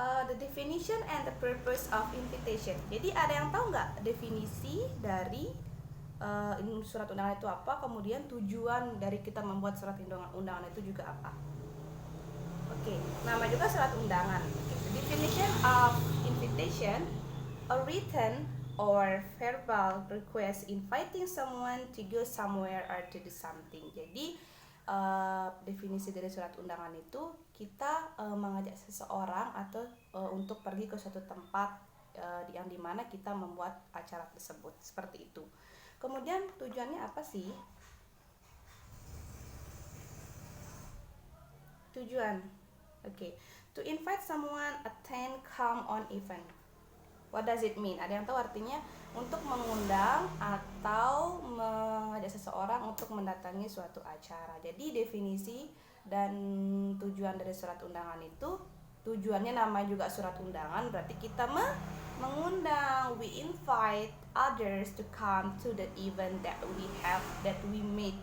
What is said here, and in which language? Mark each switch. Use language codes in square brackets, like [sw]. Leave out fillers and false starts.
[en] The definition and the purpose of invitation. [id] Jadi ada yang tahu nggak definisi dari surat undangan itu apa? Kemudian tujuan dari kita membuat surat undangan itu juga apa? Oke, nama juga surat undangan. [en] The definition of invitation: a written or verbal request inviting someone to go somewhere or to do something. [id] Jadi definisi dari surat undangan itu kita mengajak seseorang atau untuk pergi ke suatu tempat yang dimana kita membuat acara tersebut, seperti itu. Kemudian tujuannya apa sih? [en] Tujuan, to invite someone attend come on event. What does it mean? [id] Ada yang tahu artinya? Untuk mengundang atau mengajak seseorang untuk mendatangi suatu acara. Jadi definisi dan tujuan dari surat undangan itu, tujuannya nama juga surat undangan, berarti kita mengundang, [en] we invite others to come to the event that we made.